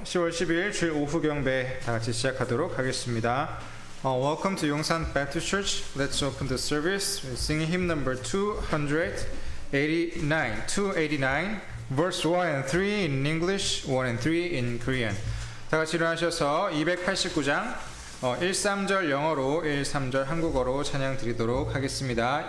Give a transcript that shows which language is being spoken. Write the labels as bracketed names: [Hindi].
[Korean] 10월 10일 주일 오후 경배 다 같이 시작하도록 하겠습니다. [English] Welcome to Yongsan Baptist Church. Let's open the service with singing hymn number 289, verse 1 and 3 in English, 1 and 3 in Korean. [Korean] 다 같이 일어나셔서 289장 1~3절 영어로 1~3절 한국어로 찬양 드리도록 하겠습니다.